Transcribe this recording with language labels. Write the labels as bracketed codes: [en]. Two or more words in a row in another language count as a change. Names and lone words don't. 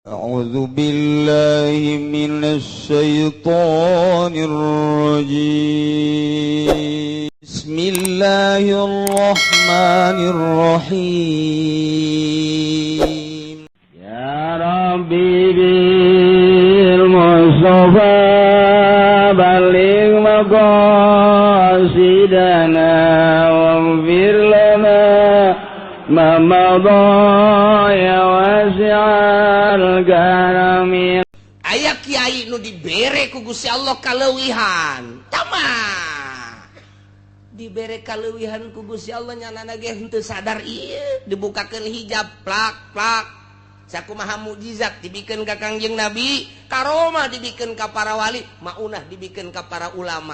[ar] أعوذ بالله من الشيطان الرجيم بسم الله الرحمن الرحيم يا ربي بالمصطفى بلغ مقاصدنا واغفر لنا ما مضى يا واسع الكرم. [su] Aya kiai nu dibere ku Gusti Allah kaleuwihan tamah dibere kaleuwihan ku Gusti Allah nyanana ge henteu sadar ieu dibukakeun hijab plak plak sakumaha mukjizat dibikeun ka Kangjeng Nabi, karomah dibikeun ka para wali, maunah dibikeun ka para ulama.